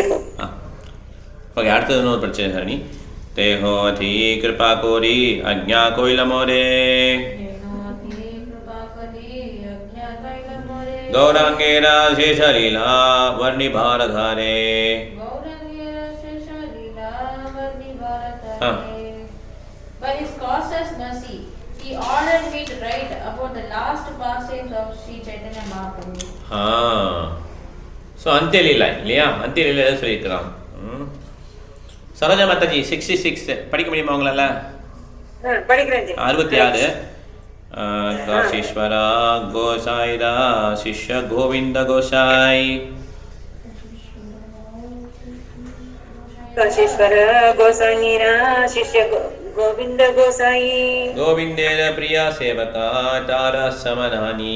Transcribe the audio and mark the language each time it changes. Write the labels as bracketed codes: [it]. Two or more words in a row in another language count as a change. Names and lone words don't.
[ta] ஓகே அடுத்தது இன்னொரு பிரச்சனை ஹரணி. [bn] দেহ অতি কৃপা করি আজ্ঞা কৈল মোরে গৌরাঙ্গের শেষলীলা বর্ণিবারে. [en] By his causeless mercy, he ordered me to write about the last pastimes of Sri Chaitanya Mahaprabhu. [ta] So Antyalila இல்லையா? Antyalila சொல்லியிருக்கிறான். சரோஜா மாதாஜி 66 படிக்க முடியுமா உங்களால? படிக்கிறேன். [bn] 66 কাশীশ্বর গোসাঞির শিষ্য গোবিন্দ গোসাঞি. কাশীশ্বর গোসাঞির শিষ্য গোবিন্দ গোসাঞি. গোবিন্দের প্রিয় সেবক তার সমান নাই.